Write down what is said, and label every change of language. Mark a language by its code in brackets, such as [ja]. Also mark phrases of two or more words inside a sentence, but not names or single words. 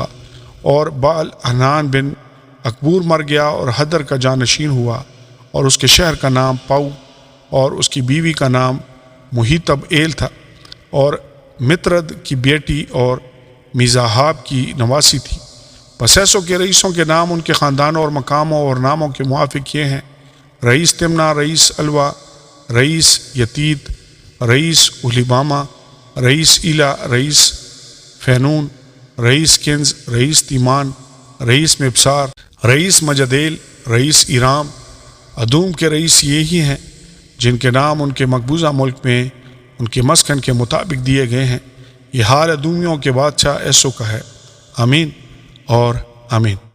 [ur] اور بعل حنان بن اکبور مر گیا، اور حدر کا جانشین ہوا، اور اس کے شہر کا نام پاؤ، اور اس کی بیوی کا نام محیطب ایل تھا، اور مترد کی بیٹی اور میزاحاب کی نواسی تھی۔ پس ایسو کے رئیسوں کے نام ان کے خاندانوں اور مقاموں اور ناموں کے موافق یہ ہیں: رئیس تمنا، رئیس الوا، رئیس یتید، رئیس الیباما، رئیس ایلا، رئیس فینون، رئیس کنز، رئیس تیمان، رئیس مبسار، رئیس مجدیل، رئیس ایرام۔ ادوم کے رئیس یہی ہیں جن کے نام ان کے مقبوضہ ملک میں ان کے مسکن کے مطابق دیے گئے ہیں۔ یہ حال ادومیوں کے بادشاہ ایسو کا ہے۔ آمین اور آمین۔